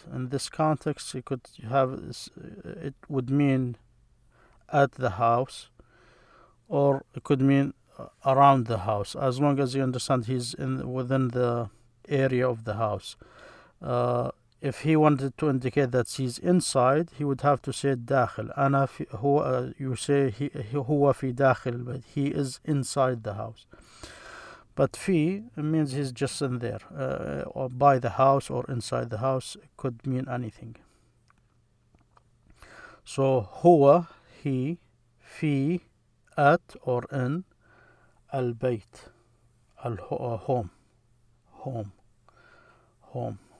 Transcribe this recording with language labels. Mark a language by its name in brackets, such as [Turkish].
[English] In this context, you could have it would mean at the house, or it could mean around the house, as long as you understand he's within the area of the house. If he wanted to indicate that he's inside, he would have to say داخل. [Arabic] أنا في هو, [English] you say [Arabic] هو في داخل البيت. [English] He is inside the house. But في means he's just in there, or by the house or inside the house. It could mean anything. So هو, he, في, at or in, البيت, home, home, home.